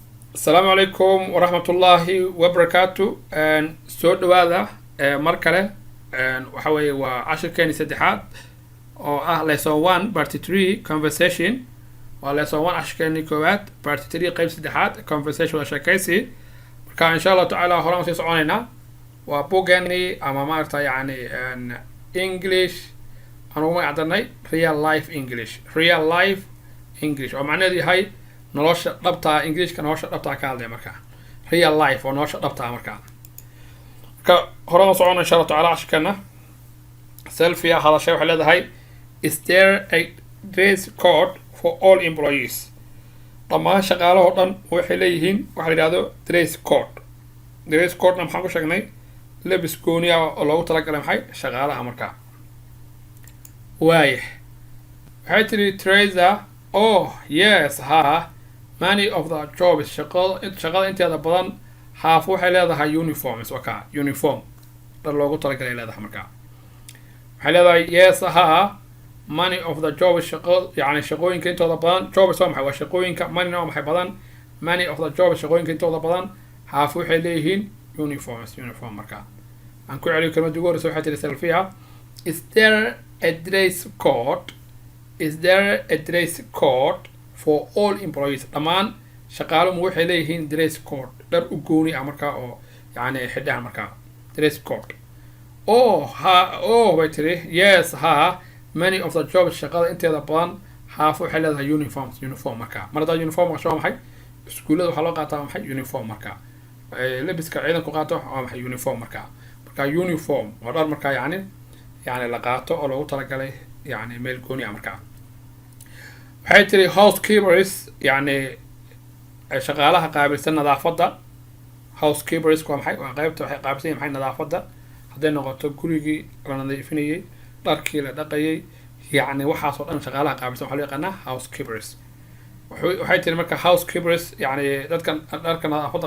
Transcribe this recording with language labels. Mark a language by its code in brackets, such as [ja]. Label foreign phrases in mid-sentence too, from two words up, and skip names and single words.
[ar] السلام عليكم ورحمة الله وبركاته [so] soo dhawaada mar kale waxa weeye waa cashirkeeni saddexaad oo ah [en] lesson 1 part 3 conversation [so] waa lesson 1 cashirkeeni koowaad part 3 qayb saddexaad conversation waa sheekaysi marka [ar] إن شاء الله تعالى [so] horaan sii soconaynaa waa bogeeni ama maarta yani English aan ugu magacdarnay [en] real life English [so] oo macnaheedu yahay nolosha dhabta Englishka nolosha dhabta ka hadlay marka [en] real life [so] oo nolosha dhabta marka horaan socon [ar] إن شاء الله تعالى [so] ashkana selfie hadashay waxa leedahay [en] is there a dress code for all employees [so] dhammaan shaqaalaha dhan waxay leeyihiin waxa la yiraahdo [en] dress code [so] na maxaan ku sheegnay labis gooni ah oo loogu talagalay maxay shaqaalaha marka waxay tiri Teresa [en] oh yes many of the jobs [so] shaqada inteeda badan half waxay leedahay uniforms uniform dad loogu talagalay leedahay marka waxay leedahay [en] yes many of the jobs [so] yani shaqooyinka intooda badan jobs waa maxay waa shaqooyinka many waa maxay badan [en] many of the jobs [so] shaqooyinka intooda badan half waxay leeyihiin uniform marka aan ku celiyo kelmad ugu horeysa waxay tiri selfiha [en] is there a dress code for all employees [so] dhammaan shaqaaluhu waxay leeyihiin [en] dress code [so] dhar u gooni ah marka oo yani xidhaan marka [en] dress code [so] way tiri [en] yes many of the jobs [so] shaqada inteeda badan half waxay leedahay uniform marka marada uniform waa maxay iskuulada waxaa loo qaataa maxay uniform marka labiska ciidanku qaato waa maxay uniform marka uniform waa dhar marka yani la qaato oo loogu talagalay yani meel gooni ah marka waxay tiri housekeepers yani shaqaalaha qaabilsan nadaafada housekeepers waa maxay waa qaybta waxay qaabilsan maxay nadaafada haday noqoto gurigii la nadiifinayay dharkii la dhaqayay yani waxaas oo dhan shaqaalaha qaabilsan waxa loo yaqaanaa housekeepers waxay tiri marka housekeepers yani dadkan dharka nadaafada